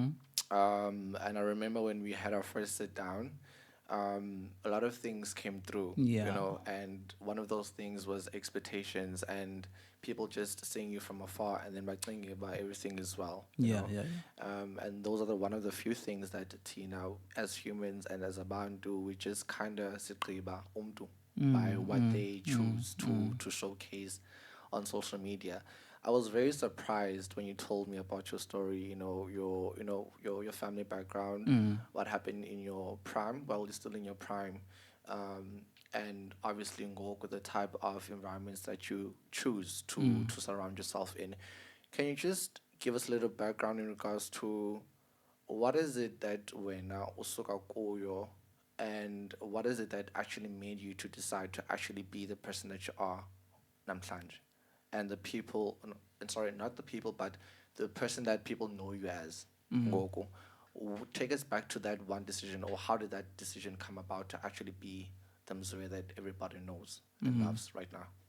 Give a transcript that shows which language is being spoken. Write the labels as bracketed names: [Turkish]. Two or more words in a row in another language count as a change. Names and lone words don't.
[English] And I remember when we had our first sit down, a lot of things came through, Yeah. and one of those things was expectations and people just seeing you from afar and then by thinking about everything as well, Yeah, yeah, yeah. and those are the one of the few things that Tina, as humans and as abantu, we just kind of [Xhosa] sigqiba umntu [English] by what they choose to showcase on social media. I was very surprised when you told me about your story, your family background, what happened in your prime, while you're still in your prime, and obviously go with the type of environments that you choose to surround yourself in. Can you just give us a little background in regards to what is it that [Xhosa] wena usuka kuyo, [English] and what is it that actually made you to decide to actually be the person that you are namhlanje, and the people, and sorry, not the people, but the person that people know you as ngoku. Take us back to that one decision, or how did that decision come about to actually be the Mzwee that everybody knows and loves right now?